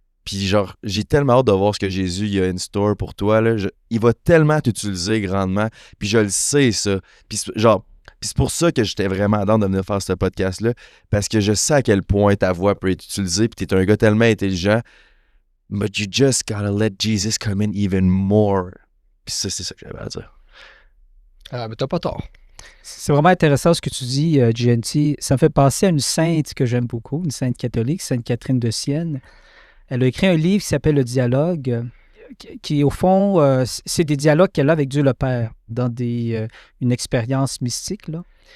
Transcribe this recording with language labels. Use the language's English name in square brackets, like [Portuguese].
[French] Puis genre, j'ai tellement hâte de voir ce que Jésus il a [English] in store [French] pour toi. Là. Il va tellement t'utiliser grandement. Puis je le sais, ça. Puis c'est pour ça que j'étais vraiment dans de venir faire ce podcast-là. Parce que je sais à quel point ta voix peut être utilisée. Puis t'es un gars tellement intelligent. [English] But you just gotta let Jesus come in even more. [French] Puis ça, c'est ça que j'avais à dire. Ah, mais t'as pas tort. C'est vraiment intéressant ce que tu dis, GNT. Ça me fait penser à une sainte que j'aime beaucoup, une sainte catholique, Sainte Catherine de Sienne. Elle a écrit un livre qui s'appelle Le Dialogue, qui, au fond, c'est des dialogues qu'elle a avec Dieu le Père dans une expérience mystique. Là.